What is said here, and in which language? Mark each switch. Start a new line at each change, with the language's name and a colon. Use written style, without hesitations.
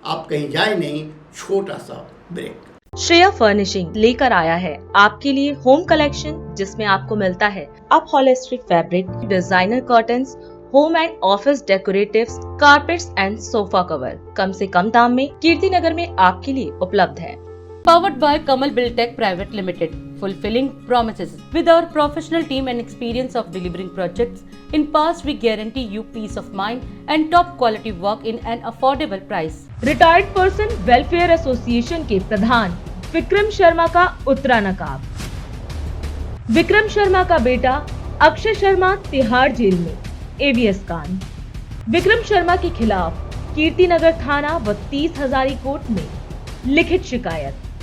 Hindi: आप कहीं जाए नहीं, छोटा सा ब्रेक। श्रेया फर्निशिंग लेकर आया है आपके लिए होम कलेक्शन, जिसमें आपको मिलता है upholstery fabric, designer curtains, home and office decoratives, carpets and sofa cover कम से कम दाम में कीर्ति नगर में आपके लिए उपलब्ध है।
English: Powered by Kamal Buildtech Private Limited, fulfilling promises. With our professional team and experience of delivering projects, in past we guarantee you peace of mind and top quality work in an affordable price.
Hindi: Retired person welfare association के प्रधान विक्रम शर्मा का उत्तरा नकाब। विक्रम शर्मा का बेटा Akshay Sharma Tihar jail में, ABS कांड। विक्रम शर्मा के खिलाफ कीर्ति नगर थाना व 30 हजारी कोर्ट में लिखित शिकायत।